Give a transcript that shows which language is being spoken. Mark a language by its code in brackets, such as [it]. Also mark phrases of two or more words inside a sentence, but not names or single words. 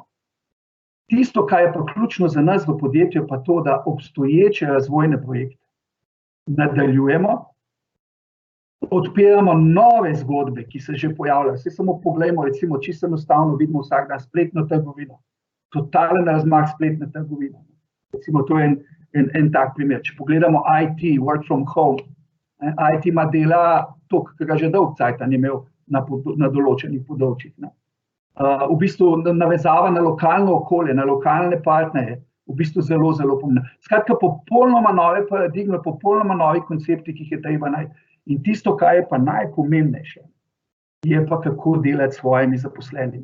[sl] Tisto, kar je pa ključno za nas v podjetju, pa to, da obstoječe razvojne projekte nadaljujemo, odpiramo nove zgodbe, ki se že pojavljajo. Vse samo poglejmo, recimo, čisto enostavno vidimo vsak dan spletno trgovino. Totalen razmah spletne trgovine. Recimo, to je en tak primer. Če pogledamo IT, [en] work from home, [sl] IT ima dela toliko, ki ga že dolgo cajta ni imel na določenih področjih. V bistvu navezava na lokalno okolje, na lokalne partnerje, v bistvu zelo, zelo pomembno. Skratka, popolnoma nove paradigme, popolnoma novi koncepti, ki jih je treba najti. In tisto, kar je pa najpomembnejše, je pa kako delati s svojimi zaposlenimi.